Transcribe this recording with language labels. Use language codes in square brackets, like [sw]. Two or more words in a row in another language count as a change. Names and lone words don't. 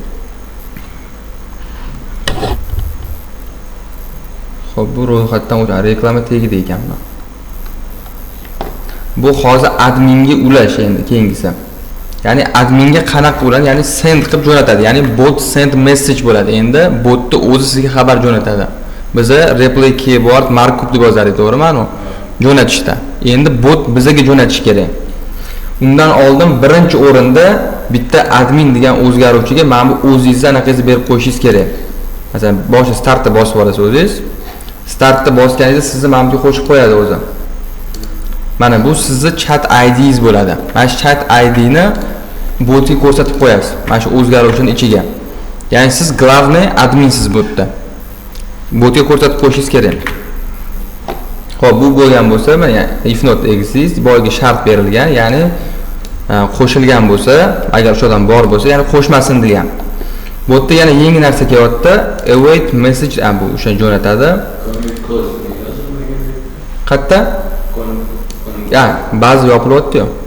[uz] Xo'p, bu ro'yxatdan o'tgan reklama tegdi ekan bu. Bu hozir adminga ulash endi keyingisi. Ya'ni adminga qanaqa bo'ladi? Ya'ni send qilib jo'natadi. Ya'ni [en] bot send message [uz] bo'ladi. Endi botni o'zi sizga xabar jo'natadi. Biza [en] replay keyboard markup [uz] deb yozardik, to'g'rimi? Mana jo'natishda. Endi bot bizga jo'natish kerak. Undan oldin birinchi o'rinda bitta admin degan o'zgaruvchiga mana bu o'zingizdan anaqangizni berib qo'yishingiz kerak. Masalan, boshida startni bosib olasiz o'zingiz. Startni bosganingizda sizni mana bu qo'shib qo'yadi o'zi. Mana bu sizni [en] chat ID'ingiz [uz] bo'ladi. Mana shu [en] chat ID'ni [uz] botga ko'rsatib qo'yasiz. Mana shu o'zgaruvchining ichiga. Ya'ni siz главный adminsiz botda. Botga ko'rsatib qo'yishingiz kerak. Xo'p, bu bo'lgan bo'lsa, mana [en] if not exist [uz] boyga shart berilgan, ya'ni qo'shilgan bo'lsa, agar o'sha odam bor bo'lsa, ya'ni qo'shmasin degan. Bu yerda yana yangi narsa kelyapti. [en] Await message [uz] bu o'sha jo'natadi. Qayerda? Ya, ba'zi yopilyapti-yu.